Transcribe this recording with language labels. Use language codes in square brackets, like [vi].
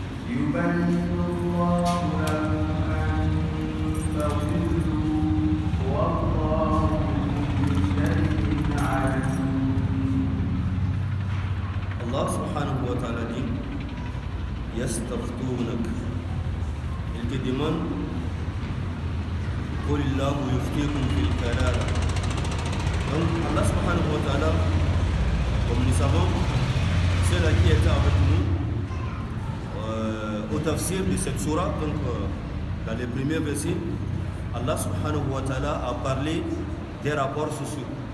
[ar] يبين الله لكم أن تضلوا والله بكل شيء عليم. [fr] Allah subhanahu wa ta'ala dit يستفتونك. Il te demande [ar] قل الله يفتيكم في الكلالة. [fr] Donc Allah subhanahu wa ta'ala, comme nous savons, ceux-là qui étaient avec nous au tafsir de cette sourate, donc dans les premiers versets, Allah subhanahu wa ta'ala a parlé des rapports sociaux.